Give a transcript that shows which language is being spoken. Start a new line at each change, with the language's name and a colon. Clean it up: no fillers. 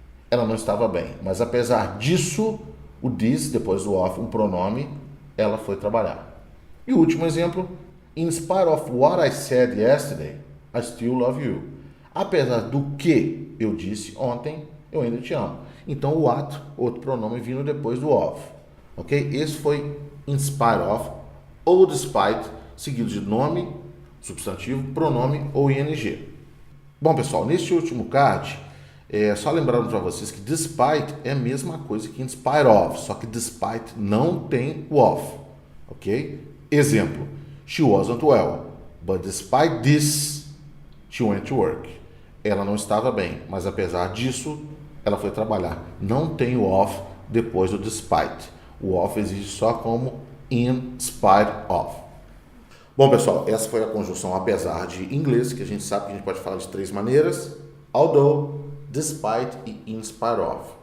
Portuguese: Ela não estava bem, mas apesar disso, o this, depois do of, um pronome, ela foi trabalhar. E o último exemplo.
English: In spite of what I said yesterday, I still love you.
Portuguese: Apesar do que eu disse ontem, eu ainda te amo. Então, o what, outro pronome vindo depois do of. Ok? Esse foi in spite of ou despite, seguido de nome, substantivo, pronome ou ing. Bom, pessoal, neste último card, só lembrando para vocês que despite é a mesma coisa que in spite of, só que despite não tem o of, ok?
English: Exemplo, she wasn't well, but despite this, she went to work.
Portuguese: Ela não estava bem, mas apesar disso, ela foi trabalhar. Não tem o of depois do despite. O of existe só como in spite of. Bom, pessoal, essa foi a conjunção apesar de em inglês, que a gente sabe que a gente pode falar de três maneiras: although, despite e in spite of.